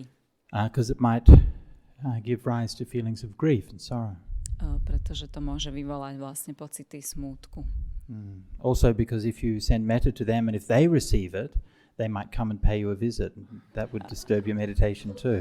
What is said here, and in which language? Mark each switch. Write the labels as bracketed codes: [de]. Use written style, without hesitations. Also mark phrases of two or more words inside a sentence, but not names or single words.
[en] Because it might give rise to feelings of grief and sorrow. [sk] Pretože to môže vyvolať vlastne pocity smútku. [en] Also because if you send metta to them and if they receive it, they might come and pay you a visit. That would disturb your meditation too.